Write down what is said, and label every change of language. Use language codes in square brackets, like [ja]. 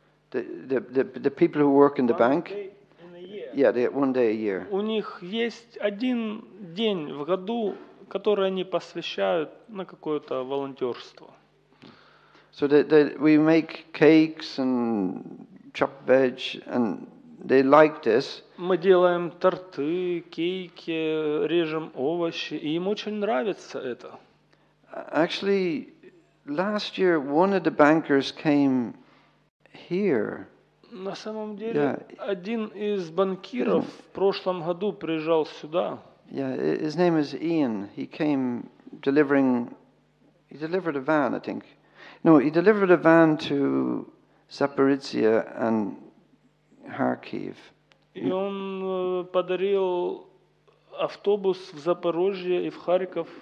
[en] The people who work in the bank, yeah, they get 1 day a year. [ru] У них есть один день в году, который они посвящают на какое-то волонтерство. [en] So we make cakes and chopped veg, and they like this. [ru] Мы делаем торты, кейки, режем овощи, и им очень нравится это. [en] Actually, last year one of the bankers came here. [ru] На самом деле, один из банкиров в прошлом году приезжал сюда. [en] Yeah, his name is Ian. He delivered a van, I think. No, he delivered a van to Zaporizhia and Kharkiv. [ru] И он подарил автобус в Запорожье и в Харьков,